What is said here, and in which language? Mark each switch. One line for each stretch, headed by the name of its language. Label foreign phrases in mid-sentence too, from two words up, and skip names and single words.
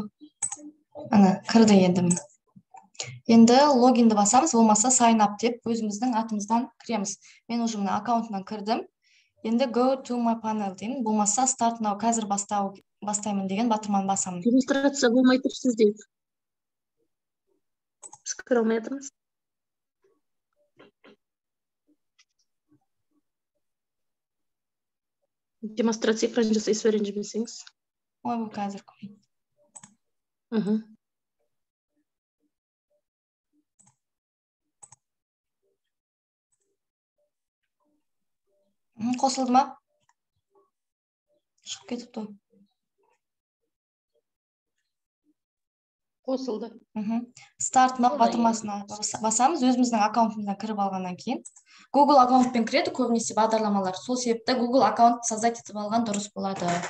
Kazakh: Ана, кірді енді. Енді логинді басамыз, болмаса
English: sign up
Kazakh: деп өзіміздің атымыздан кіреміз. Мен уже мына аккаунтынан кірдім. Енді
English: go to my panel
Kazakh: деймін. Болмаса
English: start now,
Kazakh: қазір бастаймын деген батырманы басамын. Демонстрация болмай тұр сізде. Біз кіре алмай жатырмыз. Демонстрация экран жасайсыз ренжімесеңіз. Ой, бұл қазір көрейін. Қосылды ма? Шығып кетіпті. Қосылды.
English: Start now
Kazakh: батырмасына басамыз, өзіміздің аккаунтымыздан кіріп алғаннан кейін. Google аккаунтпен кіреді көбінесе бағдарламалар. Сол себепті Google аккаунт создать етіп алған дұрыс болады.